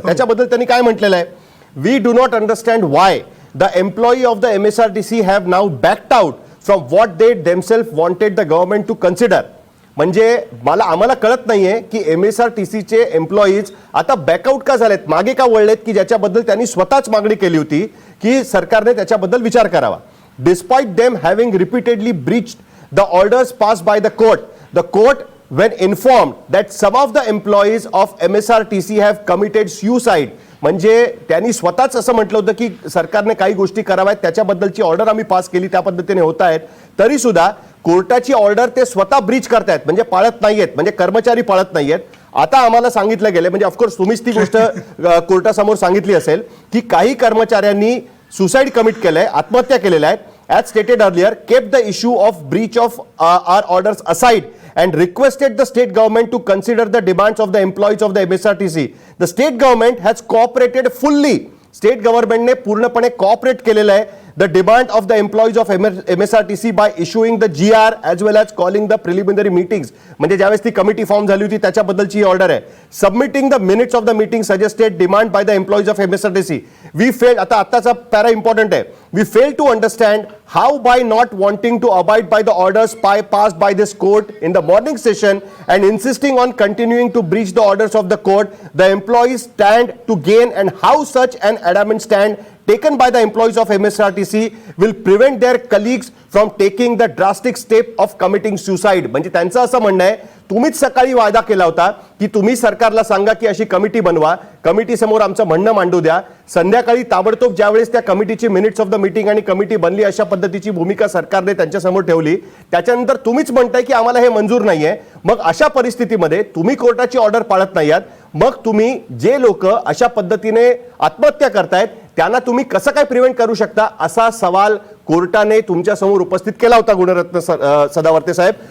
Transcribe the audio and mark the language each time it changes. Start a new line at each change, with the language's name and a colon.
Marathi: त्याच्याबद्दल त्यांनी काय म्हटलेलं आहे,
English: We do not understand why the employee of the MSRTC have now backed out from what they themselves wanted the government to consider.
Marathi: म्हणजे आम्हाला कळत नाहीये की MSRTCचे एम्प्लॉईज आता बॅकआउट का झालेत, मागे का वळलेत, की ज्याच्याबद्दल त्यांनी स्वतःच मागणी केली होती की सरकारने त्याच्याबद्दल विचार करावा.
English: Despite them having repeatedly breached the orders passed by the court when informed that some of the employees of MSRTC have committed suicide.
Marathi: म्हणजे त्यांनी स्वतःच असं म्हटलं होतं की सरकारने काही गोष्टी कराव्यात, त्याच्याबद्दलची ऑर्डर आम्ही पास केली, त्या पद्धतीने होत आहेत. तरी सुद्धा कोर्टाची ऑर्डर ते स्वतः ब्रीच करतायत, म्हणजे पाळत नाहीयेत, म्हणजे कर्मचारी पाळत नाहीयेत. आता आम्हाला सांगितलं गेलं, म्हणजे ऑफकोर्स तुम्हीच ती गोष्ट कोर्टासमोर सांगितली असेल की काही कर्मचाऱ्यांनी सुसाईड कमिट केलंय, आत्महत्या केलेल्या आहेत.
English: As stated earlier, kept the issue of breach of our orders aside and requested the state government to consider the demands of the employees of the MSRTC. The state government has cooperated fully. State government
Marathi: ने पूर्णपणे cooperate केलेलं आहे
English: the demand of the employees of MSRTC by issuing the GR as well as calling the preliminary meetings.
Marathi: म्हणजे ज्यावेळेस ती committee form झाली होती त्याच्याबद्दलची order आहे.
English: Submitting the minutes of the meeting suggested demand by the employees of MSRTC. We failed,
Marathi: आताचा para important आहे.
English: We failed to understand how by not wanting to abide by the orders passed by this court in the morning session and insisting on continuing to breach the orders of the court, the employees stand to gain, and how such an adamant stand taken by the employees of MSRTC will prevent their colleagues from taking the drastic step of committing suicide.
Marathi: म्हणजे त्यांचं असं म्हणणं आहे, तुम्हीच सकाळी वायदा केला होता की तुम्ही सरकारला सांगा की अशी कमिटी बनवा, कमिटी समोर आमचं म्हणणं मांडू द्या. संध्याकाळी ताबडतोब ज्यावेळेस त्या कमिटीची मिनिट्स ऑफ द मीटिंग आणि कमिटी बनली, अशा पद्धतीची भूमिका सरकारने त्यांच्या समोर ठेवली. त्याच्यानंतर तुम्हीच म्हणताय की आम्हाला हे मंजूर नाहीये. मग अशा परिस्थितीमध्ये तुम्ही कोर्टाची ऑर्डर पाळत नाही आहात, मग तुम्ही जे लोक अशा पद्धतीने आत्महत्या करतायत त्यांना तुम्ही कसं काय प्रिव्हेंट करू शकता, असा सवाल कोर्टाने तुमच्या समोर उपस्थित केला होता गुणरत्न सदावर्ते साहेब.